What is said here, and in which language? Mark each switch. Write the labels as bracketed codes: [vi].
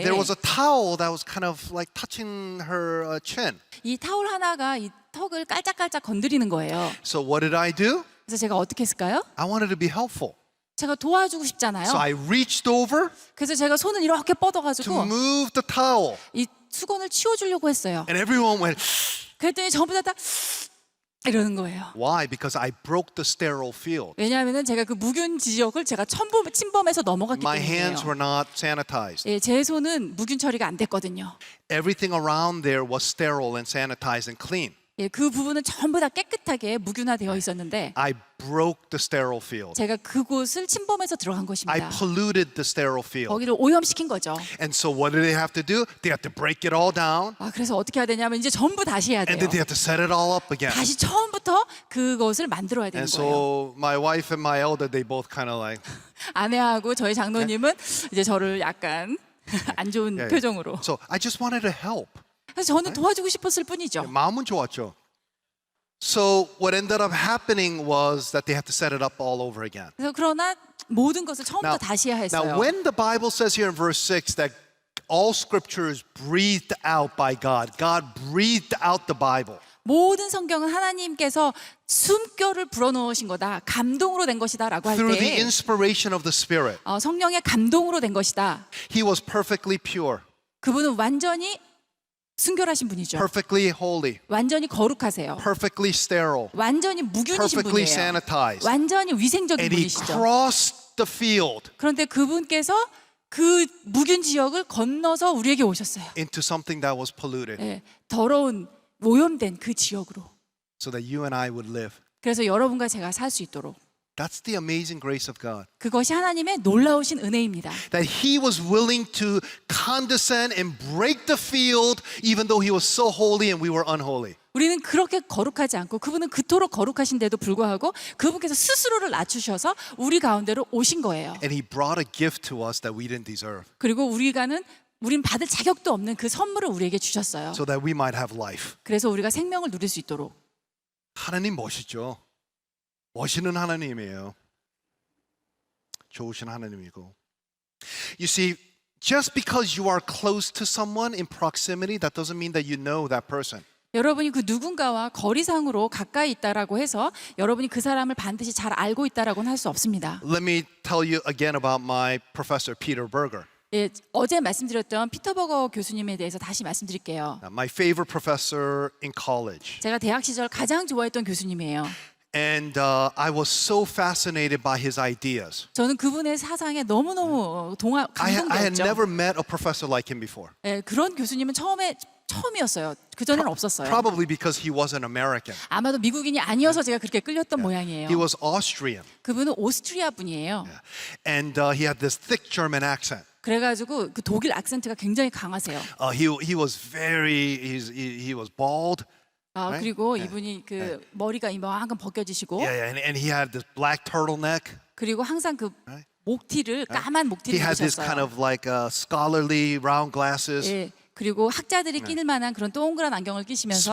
[en] there was a towel that was kind of like touching her chin. [ko] 이 타올 하나가 이 턱을 깔짝깔짝 건드리는 거예요. [en] So what did I do? [ko] 그래서 제가 어떻게 했을까요? [en] I wanted to be helpful. [ko] 제가 도와주고 싶잖아요. [en] So I reached over [ko] 그래서 제가 손을 이렇게 [en] to [ko] 뻗어가지고 [en] move the towel. [ko] 이 수건을 치워주려고 했어요. [en] And everyone went, [ko] 그랬더니 전부 다 이러는 거예요. [en] why? Because I broke the sterile field. [ko] 왜냐하면 제가 그 무균 지역을 제가 침범해서 넘어갔기 [en] My hands [ko] 때문이에요. [en] were not sanitized. [ko] 예, 제 손은 무균 처리가 안 됐거든요. [en] Everything around there was sterile and sanitized and clean. [ko] 예, 그 부분은 전부 다 깨끗하게 무균화되어 있었는데 [en] I broke the sterile field. [ko] 제가 그곳을 침범해서 들어간 [en] I [ko] 것입니다. [en] polluted the sterile field. [ko] 거기를 오염시킨 거죠. [en] And so what do they have to do? They have to break it all down [ko] 그래서 어떻게 해야 되냐면 이제 전부 다시 해야 [en] and [ko] 돼요. [en] then they have to set it all up again. [ko] 다시 처음부터 그것을 만들어야 되는 [en] And [ko] 거예요. [en] so my wife and my elder, they both kind of like, [ko] 아내하고 저희 장로님은 이제 저를 약간 안 좋은 [en] yeah, yeah. [ko] 표정으로. [en] So I just wanted to help. [ko] 그래서 저는 도와주고 싶었을 뿐이죠. 마음은 좋았죠. [en] So what ended up happening was that they had to set it up all over again. [ko] 그래서 그러나 모든 것을 처음부터 다시 해야 했어요. [en] Now when the Bible says here in verse 6 that all scripture is breathed out by God, God breathed out the Bible. [ko] 모든 성경은 하나님께서 숨결을 불어넣으신 거다. 감동으로 된 것이다라고 할 [en] Through the [ko] 때 [en] inspiration of the Spirit. [ko] 성령의 감동으로 된 것이다. [en] He was perfectly pure, [ko] 그분은 완전히 순결하신 분이죠. [en] perfectly holy, [ko] 완전히 거룩하세요. [en] perfectly sterile, [ko] 완전히 무균이신 [en] perfectly [ko] 분이에요. [en] sanitized. [ko] 완전히 위생적인 [en] And he [ko] 분이시죠. [en] crossed the field [ko] 그런데 그분께서 그 무균 지역을 건너서 우리에게 오셨어요. [en] into something that was polluted [ko] 예, 더러운 오염된 그 지역으로. [en] so that you and I would live. [ko] 그래서 여러분과 제가 살 수 있도록. [en] That's the amazing grace of God. [ko] 그것이 하나님의 놀라우신 은혜입니다. [en] That he was willing to condescend and break the field even though he was so holy and we were unholy. [ko] 우리는 그렇게 거룩하지 않고 그분은 그토록 거룩하신데도 불구하고 그분께서 스스로를 낮추셔서 우리 가운데로 오신 거예요. [en] And he brought a gift to us that we didn't deserve [ko] 그리고 우린 받을 자격도 없는 그 선물을 우리에게 주셨어요. [en] so that we might have life. [ko] 그래서 우리가 생명을 누릴 수 있도록. 하나님 멋있죠? 멋있는 하나님이에요. 좋으신 하나님이고. [en] You see, just because you are close to someone in proximity, that doesn't mean that you know that person. [ko] 여러분이 그 누군가와 거리상으로 가까이 있다라고 해서 여러분이 그 사람을 반드시 잘 알고 있다라고는 할 수 없습니다. [en] Let me tell you again about my professor, Peter Berger. [ko] 예, 어제 말씀드렸던 피터 버거 교수님에 대해서 다시 말씀드릴게요. [en] My favorite professor in college. [ko] 제가 대학 시절 가장 좋아했던 교수님이에요. [en] And I was so fascinated by his ideas. [ko] 저는 그분의 사상에 너무너무 [en] I had [ko] 감동되었죠. [en] never met a professor like him before. [ko] 예, 그런 교수님은 처음이었어요. 그전에는 없었어요. [en] Probably because he wasn't American. [ko] 아마도 미국인이 아니어서 제가 그렇게 끌렸던 모양이에요. [en] He was Austrian. [ko] 그분은 오스트리아 분이에요. [en] And he had this thick German accent. [ko] 그래가지고 그 독일 악센트가 굉장히 강하세요. [en] He was he was bald. [ko] 그리고 이분이 그 머리가 이만큼 벗겨지시고 [en] And he had this black turtleneck. [ko] 그리고 항상 그 목티를 까만 목티를 [en] He had this kind [ko] 입으셨어요. [en] of like scholarly round glasses. [ko] 예, 그리고 학자들이 끼는 만한 그런 동그란 안경을 끼시면서